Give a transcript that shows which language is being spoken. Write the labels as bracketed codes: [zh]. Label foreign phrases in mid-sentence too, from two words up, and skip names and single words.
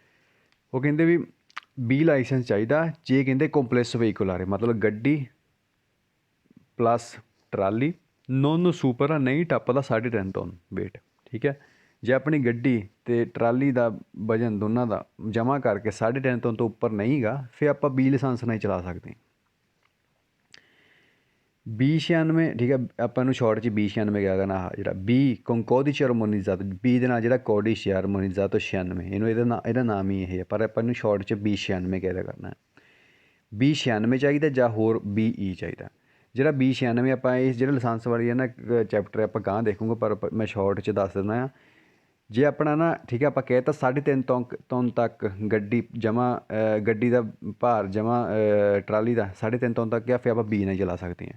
[pa] ਉਹ ਕਹਿੰਦੇ ਵੀ B ਲਾਇਸੈਂਸ ਚਾਹੀਦਾ ਜੇ ਕਹਿੰਦੇ [it] complesso veicolare, [pa] ਮਤਲਬ ਗੱਡੀ ਪਲੱਸ ਟਰਾਲੀ, [it] non supera, [pa] ਨਹੀਂ ਟੱਪਦਾ 3.5 ਟਨ ਵੇਟ, ਠੀਕ ਹੈ। ਜੇ ਆਪਣੀ ਗੱਡੀ ਅਤੇ ਟਰਾਲੀ ਦਾ ਵਜ਼ਨ ਦੋਨਾਂ ਦਾ ਜਮ੍ਹਾਂ ਕਰਕੇ 3.5 ਟਨ ਤੋਂ ਉੱਪਰ ਨਹੀਂ ਗਾ, ਫਿਰ ਆਪਾਂ B ਲਾਇਸੈਂਸ ਨਹੀਂ ਚਲਾ ਸਕਦੇ। B96, ਠੀਕ ਹੈ, ਆਪਾਂ ਨੂੰ ਸ਼ਾਰਟ 'ਚ B96 ਕਿਹਾ ਕਰਨਾ, ਜਿਹੜਾ [it] B con codice armonizzato, [pa] B ਦੇ ਨਾਲ ਜਿਹੜਾ [it] codice armonizzato 96, [pa] ਇਹਨੂੰ ਇਹਦਾ ਨਾਮ ਹੀ ਇਹ ਹੈ, ਪਰ ਆਪਾਂ ਇਹਨੂੰ ਸ਼ਾਰਟ 'ਚ B96 ਕਹਿ ਦਿਆ ਕਰਨਾ। B96 ਚਾਹੀਦਾ ਜਾਂ ਹੋਰ BE ਚਾਹੀਦਾ। ਜਿਹੜਾ B96 ਆਪਾਂ ਇਸ ਜਿਹੜੇ ਲਾਇਸੈਂਸ ਵਾਲੀ ਹੈ ਨਾ ਚੈਪਟਰ ਆਪਾਂ ਗਾਂਹ ਦੇਖੂੰਗੇ, ਪਰ ਮੈਂ ਸ਼ਾਰਟ 'ਚ ਦੱਸ ਦਿੰਦਾ ਹਾਂ। ਜੇ ਆਪਣਾ ਨਾ ਠੀਕ ਹੈ ਆਪਾਂ ਕਹਿ ਤਾ 3.5 ਟਨ ਤੱਕ ਗੱਡੀ ਜਮਾ ਗੱਡੀ ਦਾ ਭਾਰ ਜਮਾ ਟਰਾਲੀ ਦਾ 3.5 ਟਨ ਤੱਕ ਗਿਆ, ਫਿਰ ਆਪਾਂ ਬੀ ਨਾਲ ਚਲਾ ਸਕਦੇ ਹਾਂ।